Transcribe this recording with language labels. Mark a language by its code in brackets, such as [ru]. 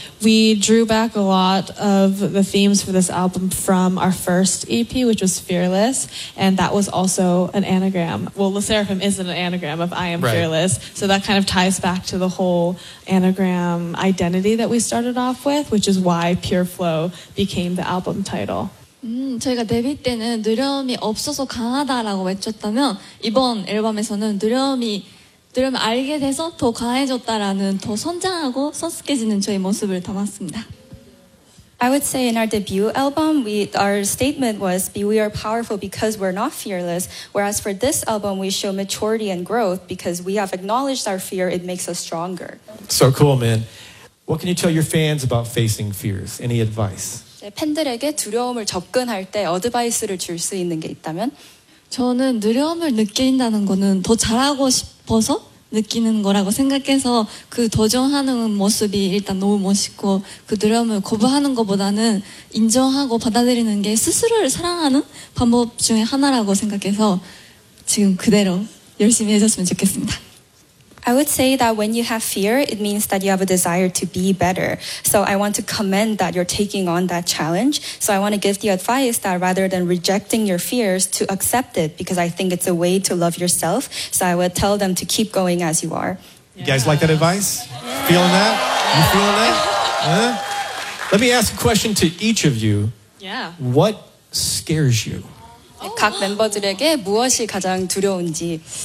[en] We drew back a lot of the themes for this album from our first EP, which was Fearless, and that was also an anagram. Well, Le Sserafim isn't an anagram of I Am Fearless, so that kind of ties back to the whole anagram identity that we started off with, which is why Pure Flow became the album title. [ko] 저희가 데뷔 때는 두려움이 없어서 강하다라고 외쳤다면 이번 앨범에서는 두려움이 알게 돼서 더 강해졌다라는 더 성장하고 성숙해지는 저희 모습을 담았습니다. [en] I would say in our debut album, our statement was, we are powerful because we're not fearless. Whereas for this album, we show maturity and growth because we have acknowledged our fear, it makes us stronger. So cool, man. What can you tell your fans about facing fears? Any advice? [ko] 팬들에게 두려움을 접근할 때 어드바이스를 줄 수 있는 게 있다면 저는 두려움을 느낀다는 거는 더 잘하고 싶어서 느끼는 거라고 생각해서 그 도전하는 모습이 일단 너무 멋있고 그 두려움을 거부하는 것보다는 인정하고 받아들이는 게 스스로를 사랑하는 방법 중에 하나라고 생각해서 지금 그대로 열심히 해줬으면 좋겠습니다. [en] I would say that when you have fear, it means that you have a desire to be better. So I want to commend that you're taking on that challenge. So I want to give the advice that rather than rejecting your fears, to accept it, because I think it's a way to love yourself. So I would tell them to keep going as you are. Yeah. You guys like that advice? Yeah. Feeling that? You feeling that? Huh? Let me ask a question to each of you. Yeah. What scares you? [ko] 각 멤버들에게 무엇이 가장 두려운지.